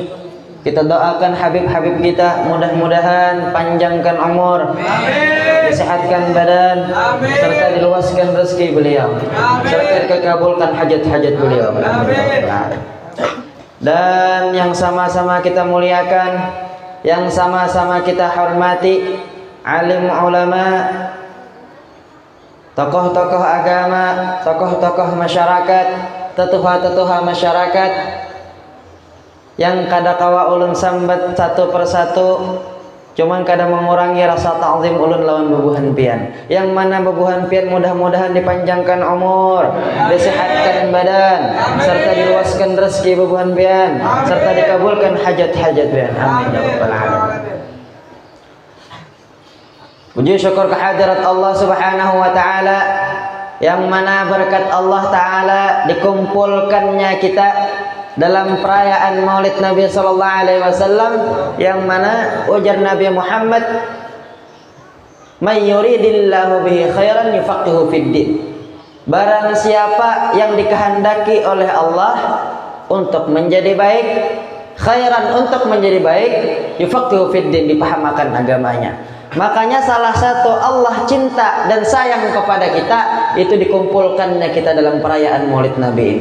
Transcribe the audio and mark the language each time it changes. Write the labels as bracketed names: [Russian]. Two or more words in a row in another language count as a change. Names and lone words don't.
[Indonesian] Kita doakan Habib-Habib kita mudah-mudahan panjangkan umur, disehatkan badan, serta diluaskan rezeki beliau, serta dikabulkan hajat-hajat beliau. Dan yang sama-sama kita muliakan, yang sama-sama kita hormati alim ulama, tokoh-tokoh agama, tokoh-tokoh masyarakat, [Banjar] tetuha-tetuha masyarakat yang kada kawa ulun sambat satu persatu, cuman kada mengurangi rasa ta'zim ulun lawan bebuhan pian. Yang mana bebuhan pian mudah-mudahan dipanjangkan umur, disehatkan badan, serta diluaskan rezeki bebuhan pian, serta dikabulkan hajat-hajat pian. [Arabic] آمين يا رب العالمين. [Indonesian] Puji syukur kehadirat Allah [Arabic] سبحانه وتعالى [Indonesian] yang mana berkat Allah taala dikumpulkannya kita dalam perayaan Maulid Nabi [Arabic] صلى الله عليه وسلم, [Indonesian] yang mana ujar Nabi Muhammad, [Arabic] "من يرد الله به خيرا يفقهه في الدين." [Indonesian] Barang siapa yang dikehendaki oleh Allah untuk menjadi baik, khairan untuk menjadi baik, [Arabic] يفقهه في الدين, [Indonesian] dipahamakan agamanya. Makanya salah satu Allah cinta dan sayang kepada kita itu dikumpulkannya kita dalam perayaan Maulid Nabi ini.